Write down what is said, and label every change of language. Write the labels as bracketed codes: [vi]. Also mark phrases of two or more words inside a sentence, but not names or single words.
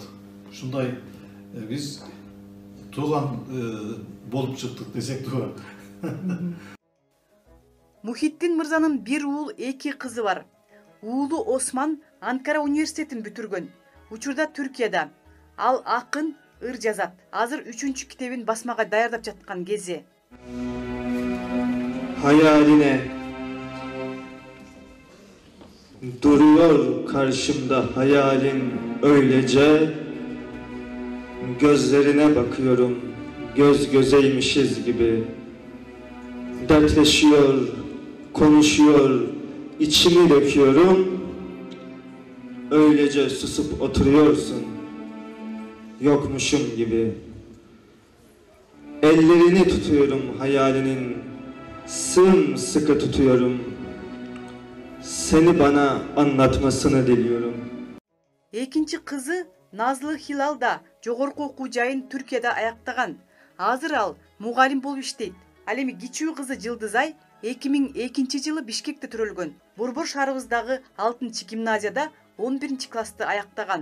[ky] Ушундай биз тууган болуп чыктык десек туура. Мухиддин мырзанын бир уул, 2 кызы бар. Уулу Осман Анкара университетин бүтүргөн. Учурда Түркияда. Ал акын, ыр жазат. Азыр 3-чү китебин басмага даярдап жаткан кези. [tr] Hayaline duruyor karşımda hayalin öylece, gözlerine bakıyorum göz gözeymişiz gibi, dertleşiyor, konuşuyor, içimi döküyorum, öylece susup oturuyorsun yokmuşum gibi. Ellerini tutuyorum hayalinin, sımsıkı tutuyorum. Seni bana anlatmasını diliyorum. [ky] Экинчи кызы Назлы Хилал да жогорку окуу жайын Түркияда аяктаган. Азыр ал мугалим болуп иштейт. Ал эми кичүү кызы Жылдызай 2002 жылы Бишкекте төрөлгөн. Борбор шаарыбыздагы 6 гимназияда 11 классты аяктаган.